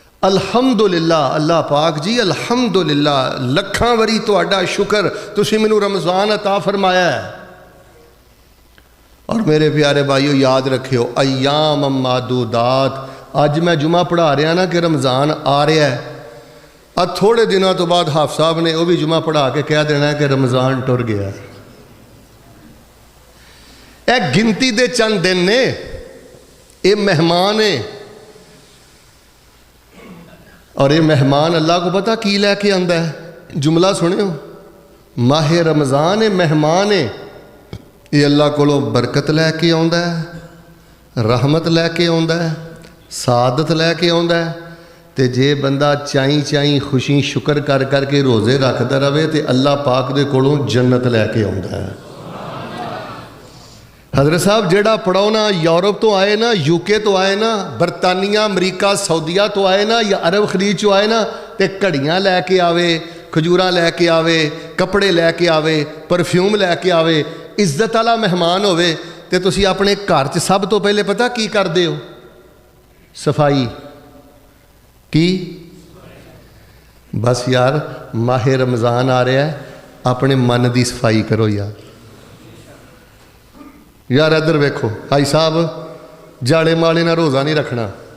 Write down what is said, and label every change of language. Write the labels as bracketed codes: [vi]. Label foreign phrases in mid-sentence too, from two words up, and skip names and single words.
[pa] الحمدللہ اللہ پاک جی الحمدللہ لکھاں وری تہاڈا شکر تسی مینوں رمضان عطا فرمایا ہے۔ اور میرے پیارے بھائیو یاد رکھیو [ar] ایام معدودات، [pa] اج میں جمعہ پڑھا رہا نا کہ رمضان آ رہا ہے، اب تھوڑے دنوں تو بعد حافظ صاحب نے وہ بھی جمعہ پڑھا کے کہہ دینا ہے کہ رمضان ٹر گیا۔ اے گنتی دے چند دن نے، اے مہمان ہیں، اور یہ مہمان اللہ کو پتہ کی لے کے آندا ہے؟ جملہ سنے ہو، ماہ رمضان مہمان ہے، یہ اللہ کو برکت لے کے آندا ہے، رحمت لے کے آندا ہے، سعادت لے کے آندا ہے۔ تے جے بندہ چائیں چائیں خوشی شکر کر کر کے روزے رکھدا رہے تے اللہ پاک دے کولوں جنت لے کے آندا ہے۔ حضرت صاحب جیڑا پڑھو نا یورپ تو آئے نا، یو کے تو آئے نا، برطانیہ امریکہ سعودیہ تو آئے نا، یا عرب خلیج چو آئے نا، تے کڑیاں لے کے آوے، کھجوراں لے کے آوے، کپڑے لے کے آوے، پرفیوم لے کے آوے، عزت والا مہمان ہوئے، تے تسی اپنے گھر چ سب تو پہلے پتہ کی کر دے ہو؟ صفائی کی؟ بس یار ماہ رمضان آ رہا ہے، اپنے من دی صفائی کرو یار ادھر ویکھو بھائی صاحب جاڑے مالے نہ روزہ نہیں رکھنا،